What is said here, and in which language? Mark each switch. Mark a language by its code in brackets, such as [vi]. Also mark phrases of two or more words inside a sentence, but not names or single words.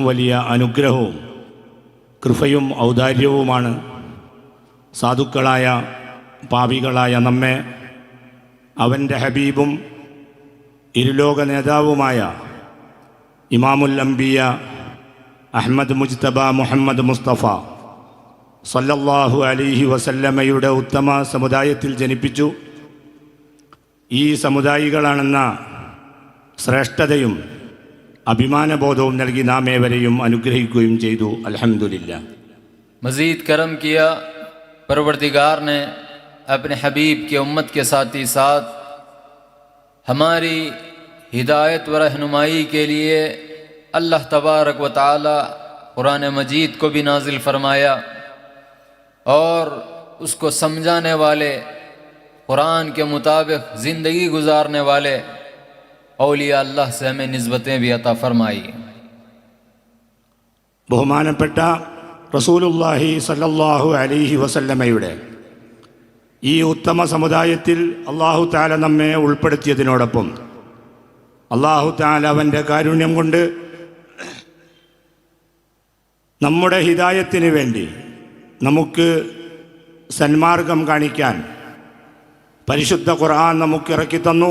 [ml] വലിയ അനുഗ്രഹവും കൃപയും ഔദാര്യവുമാണ് സാധുക്കളായ പാപികളായ നമ്മെ അവൻ്റെ ഹബീബും ഇരുലോക നേതാവുമായ [ar] إمام الأنبياء [ml] അഹ്മദ് മുജ്തബ മുഹമ്മദ് മുസ്തഫ [ar] صلى الله عليه وسلم [ml] ഉത്തമ സമുദായത്തിൽ ജനിപ്പിച്ചു. ഈ സമുദായികളാണെന്ന ശ്രേഷ്ഠതയും അഭിമാനബോധവും നൽകി നാം ഏവരെയും അനുഗ്രഹിക്കുകയും ചെയ്തു. അൽഹംദുലില്ലാ. [ur] مزید کرم کیا پروردگار نے اپنے حبیب کی امت کے ساتھ ہی ساتھ ہماری ہدایت و رہنمائی کے لیے [ar] اللہ تبارک و تعالی [ur] قرآن مجید کو بھی نازل فرمایا، اور اس کو سمجھانے والے، قرآن کے مطابق زندگی گزارنے والے اولیاء اللہ سے ہمیں نسبتیں بھی عطا فرمائی. [ml] ബഹുമാനപ്പെട്ട [ar] رسول الله صلى الله عليه وسلم [ml] ഈ ഉത്തമ സമുദായത്തിൽ [ar] الله تعالى [ml] നമ്മെ ഉൾപ്പെടുത്തിയതിനോടൊപ്പം [ar] الله تعالى [ml] അവൻ്റെ കാരുണ്യം കൊണ്ട് നമ്മുടെ ഹിദായത്തിന് വേണ്ടി നമുക്ക് സന്മാർഗം കാണിക്കാൻ പരിശുദ്ധ ഖുർആൻ നമുക്ക് ഇറക്കി തന്നു.